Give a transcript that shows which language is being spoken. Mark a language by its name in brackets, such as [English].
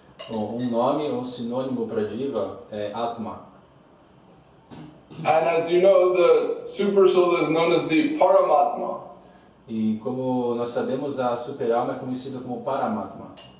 [Portuguese] Bom, nome ou sinônimo para Jiva é Atma. [English] And as you know, the super soul is known as the Paramatma. [Portuguese] E como nós sabemos, a super-alma é conhecida como Paramatma.